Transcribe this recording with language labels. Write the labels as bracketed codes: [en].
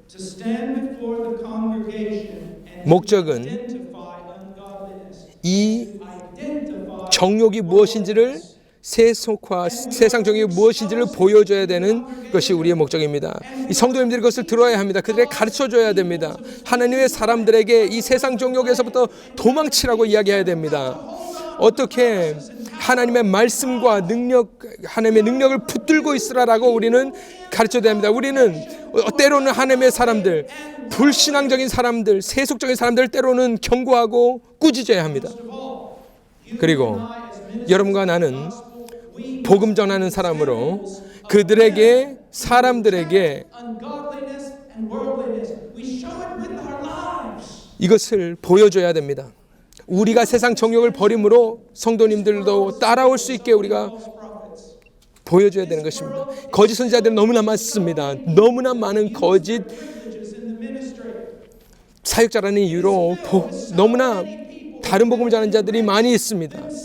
[en] to stand before the congregation and [ko] 목적은 [en] identify ungodliness. [ko] 이 [en] Identify [ko] 정욕이 무엇인지를 세상 정욕이 무엇인지를 보여줘야 되는 것이 우리의 목적입니다. 이 성도님들이 그것을 들어야 합니다. 그들에게 가르쳐줘야 됩니다. 하나님의 사람들에게 이 세상 정욕에서부터 도망치라고 이야기해야 됩니다. 어떻게 하나님의 말씀과 하나님의 능력을 붙들고 있으라라고 우리는 가르쳐야 됩니다. 우리는 때로는 하나님의 사람들, 불신앙적인 사람들, 세속적인 사람들 때로는 경고하고 꾸짖어야 합니다. 그리고 여러분과 나는 복음 전하는 사람으로 사람들에게 [en] ungodliness and worldliness. We show it with our lives. [ko] 이것을 보여줘야 됩니다. 우리가 세상 정욕을 버림으로 성도님들도 따라올 수 있게 우리가 보여줘야 되는 것입니다. 거짓 선지자들은 너무나 많습니다. 너무나 많은 거짓 사역자라는 이유로 너무나 다른 복음을 전하는 자들이 많이 있습니다.